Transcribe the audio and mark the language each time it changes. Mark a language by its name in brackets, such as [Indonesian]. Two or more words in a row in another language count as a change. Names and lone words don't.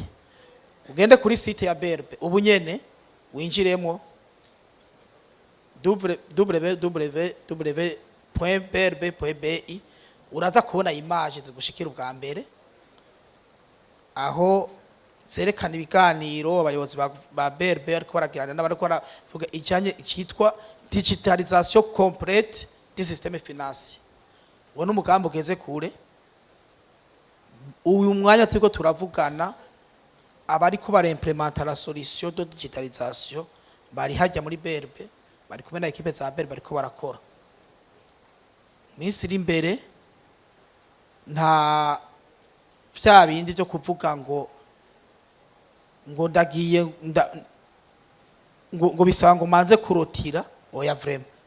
[Rundi] Ugende kuri site ya Berbe ubu nyene winjiremo www.berbe.bi uraza kubona image zigushikira ubwa mbere aho zerekana ibiganiro abayobozi ba Berbe ariko baragirana n'abariko baravuga ijanye cyitwa [French] digitalisation complete du système financier. [Rundi] Wone umugambo ugeze kure, uyu mwanya turiko turavugana abariko bara [French] implementer la solution de digitalisation [Rundi] bari hajya muri Berbe, bari kumwe na equipe za Berbe bariko barakora. Minsi iri imbere nta vya bindi byo kuvuga ngo ndagiye ngo bisanga manze kurotira oya vraiment.